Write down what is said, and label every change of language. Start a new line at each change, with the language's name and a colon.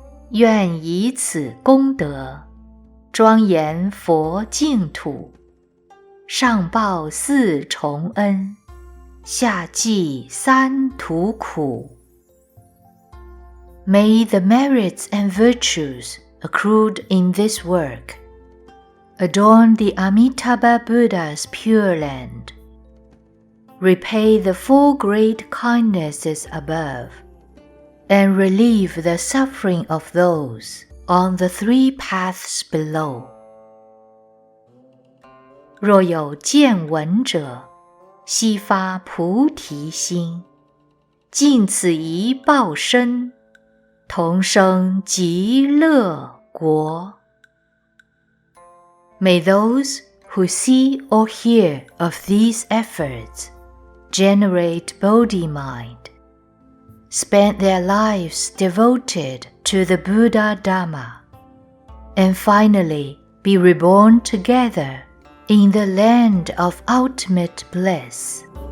Chinese: 愿以此功德，庄严佛净土，上报4重恩，下济3途苦。
English: May the merits and virtues accrued in this work adorn the Amitabha Buddha's Pure Land, repay the 4 great kindnesses above, and relieve the suffering of those on the 3 paths below.
Chinese: 若有见闻者，悉发菩提心，尽此一报身，同生极乐国。
English: May those who see or hear of these efforts generate Bodhi mind, spend their lives devoted to the Buddha Dhamma, and finally be reborn together in the land of ultimate bliss.